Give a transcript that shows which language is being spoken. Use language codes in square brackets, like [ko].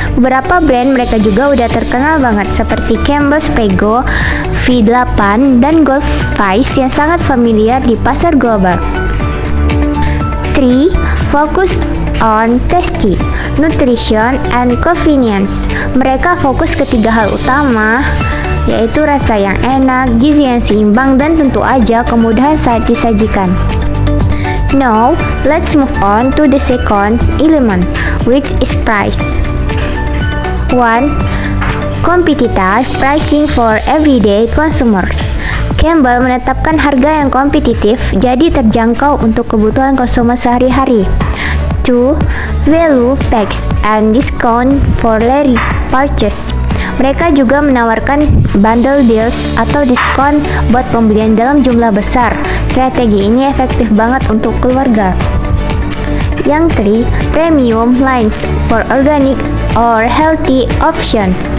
[id] Beberapa brand mereka juga udah terkenal banget seperti Campbell's, Prego, V8, dan Goldfish yang sangat familiar di pasar global. 3. [en] Focus on tasty, nutrition, and convenience. [id] Mereka fokus ke 3 hal utama, yaitu rasa yang enak, gizi yang seimbang, dan tentu aja kemudahan saat disajikan. [en] Now, let's move on to the second element, which is price. 1. Competitive pricing for everyday consumers. [id] Campbell menetapkan harga yang kompetitif, jadi terjangkau untuk kebutuhan konsumen sehari-hari. 2. [en] Value packs and discount for daily purchase. [id] Mereka juga menawarkan bundle deals atau diskon buat pembelian dalam jumlah besar. Strategi ini efektif banget untuk keluarga. Yang 3, premium lines for organic or healthy options.